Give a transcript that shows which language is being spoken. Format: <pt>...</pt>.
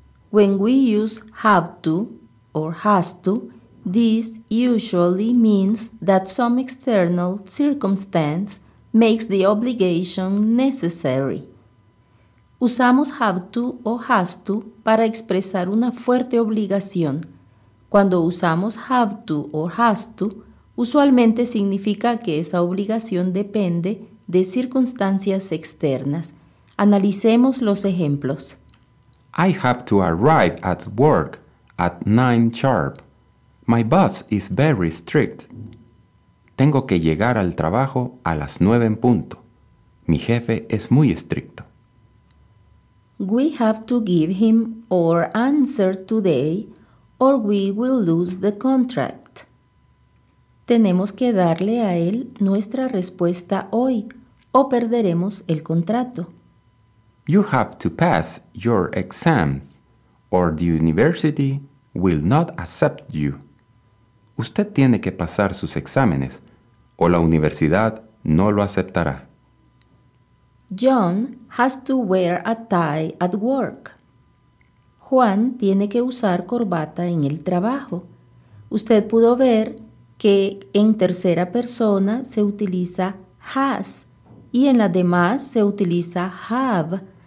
<en>When we use have to or has to, this usually means that some external circumstance makes the obligation necessary.</en> <es>Usamos have to o has to para expresar una fuerte obligación. Cuando usamos have to o has to, usualmente significa que esa obligación depende de circunstancias externas. Analicemos los ejemplos.</es> <en>I have to arrive at work at 9 sharp. My boss is very strict.</en> <es>Tengo que llegar al trabajo a las 9 en punto. Mi jefe es muy estricto.</es> <en>We have to give him our answer today or we will lose the contract.</en> <es>Tenemos que darle a él nuestra respuesta hoy o perderemos el contrato.</es> <en>You have to pass your exams or the university will not accept you.</en> <es>Usted tiene que pasar sus exámenes o la universidad no lo aceptará.</es> <en>John has to wear a tie at work.</en> <es>Juan tiene que usar corbata en el trabajo. Usted pudo ver que en tercera persona se utiliza has y en la demás se utiliza have.</es>